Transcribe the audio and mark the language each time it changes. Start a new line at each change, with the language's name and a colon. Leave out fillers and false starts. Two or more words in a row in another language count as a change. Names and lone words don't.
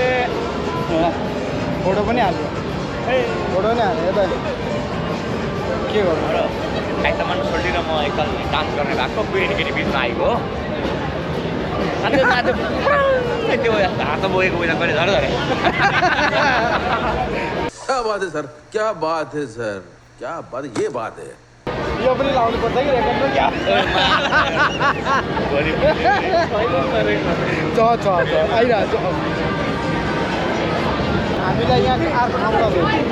Nepali: फोटो पनि हाल्यो फोटो पनि हाल्यो यता के गर्नु र आइतमान छोडेर म एकल डान्स गर्ने भएको केटी बिचमा आएको हो अन्त त्यो हात बोकेको बेला कहिले झरे झरे
Hindi: क्या बात है सर क्या बात है सर क्या बात ये बात है
Nepali: यो पनि लाउनु पर्छ कि रेकर्ड पनि छ आइरहेको छ हामीलाई यहाँ अर्को ठाउँबाट भेट्यो